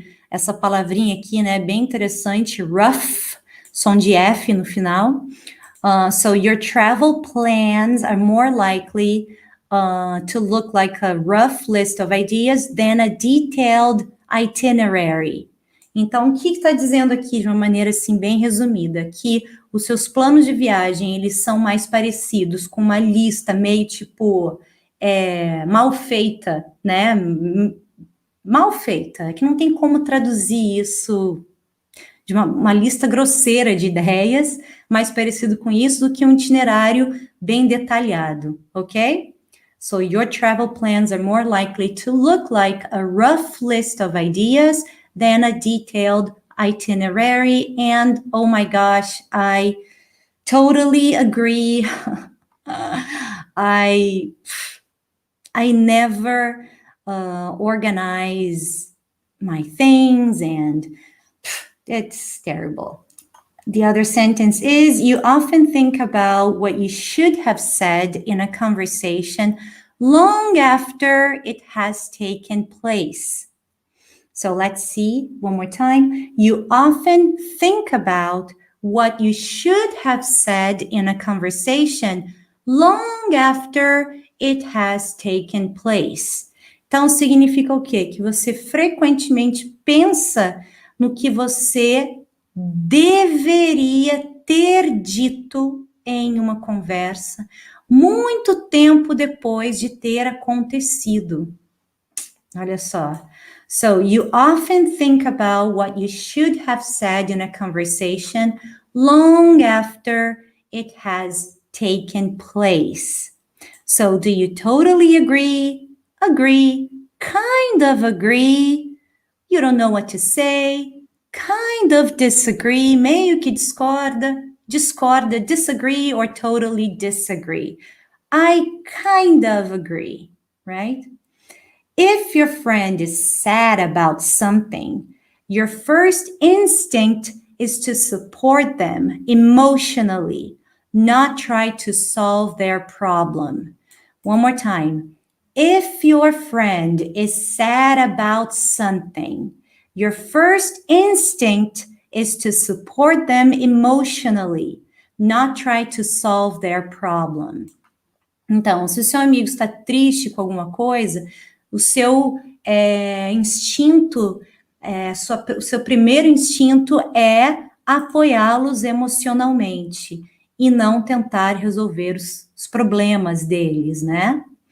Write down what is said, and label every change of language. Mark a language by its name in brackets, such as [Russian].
[Portuguese] Essa palavrinha aqui, né, bem interessante, rough, som de F no final. [English] So your travel plans are more likely to look like a rough list of ideas than a detailed itinerary. [Portuguese] Então, o que está dizendo aqui de uma maneira assim bem resumida? Que os seus planos de viagem, eles são mais parecidos com uma lista meio tipo mal feita, né? Mal feita, que não tem como traduzir isso de uma lista grosseira de ideias, mais parecido com isso do que um itinerário bem detalhado, ok? [English] So your travel plans are more likely to look like a rough list of ideas than a detailed itinerary. And oh my gosh, I totally agree. I never organize my things, and it's terrible. The other sentence is, you often think about what you should have said in a conversation long after it has taken place. So let's see one more time. You often think about what you should have said in a conversation long after it has taken place. [Portuguese] Então, significa o quê? Que você frequentemente pensa no que você deveria ter dito em uma conversa muito tempo depois de ter acontecido. Olha só. [English] So you often think about what you should have said in a conversation long after it has taken place. So do you totally agree? Agree? Kind of agree? You don't know what to say? Kind of disagree? [Portuguese] Meio que discorda, [English] disagree, or totally disagree. I kind of agree, right? If your friend is sad about something, your first instinct is to support them emotionally, not try to solve their problem. One more time. If your friend is sad about something, your first instinct is to support them emotionally, not try to solve their problem. [Portuguese] Então, se o seu amigo está triste com alguma coisa, o seu instinto, o seu primeiro instinto é apoiá-los emocionalmente e não tentar resolver os problemas deles, né?